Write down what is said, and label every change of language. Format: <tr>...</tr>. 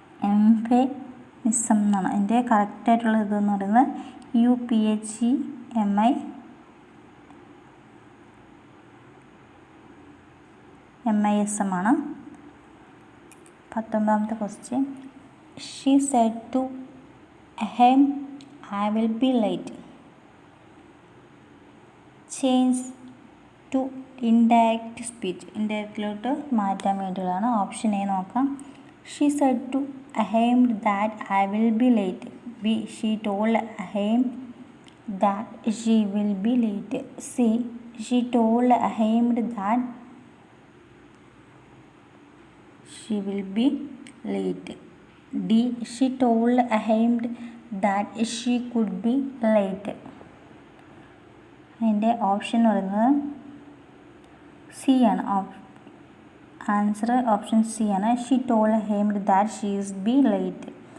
<ml>എംഫെമിസം എന്നാണ് അതിൻ്റെ കറക്റ്റായിട്ടുള്ള ഇതെന്ന് പറയുന്നത് UPHEMISM ആണ്. 19ാമത്തെ question.</ml> <en>She said to him, I will be late. Change to indirect speech.</en> <ml>ഇൻഡയറക്റ്റിലോട്ട് മാറ്റാൻ വേണ്ടിയുള്ളതാണ്. ഓപ്ഷൻ എ നോക്കാം.</ml> <en>She said to him that I will be late. B. She told him that she will be late. C. She told him that she will be late. D. She told him that she could be late.</en> <ml>അതിൻ്റെ option എന്ന് പറയുന്നത് C ആണ്. Answer option C ആണ്.</ml> <en>She told him that she is be late.</en>